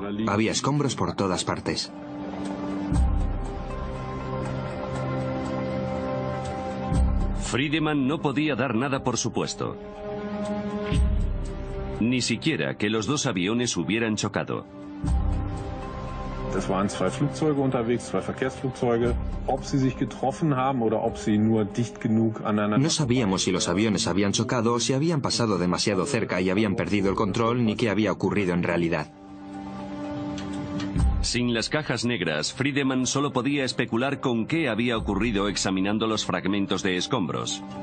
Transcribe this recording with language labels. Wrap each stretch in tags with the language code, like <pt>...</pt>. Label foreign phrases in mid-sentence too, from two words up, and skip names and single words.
<es>Había escombros por todas partes. Friedemann no podía dar nada por supuesto. Ni siquiera que los dos aviones hubieran chocado.</es> <de>Es waren zwei Flugzeuge unterwegs, zwei Verkehrsflugzeuge. Ob sie sich getroffen haben oder ob sie nur dicht genug aneinander.</de> <es>No sabíamos si los aviones habían chocado o si habían pasado demasiado cerca y habían perdido el control, ni qué había ocurrido en realidad. Sin las cajas negras, Friedemann solo podía especular con qué había ocurrido examinando los fragmentos de escombros.</es>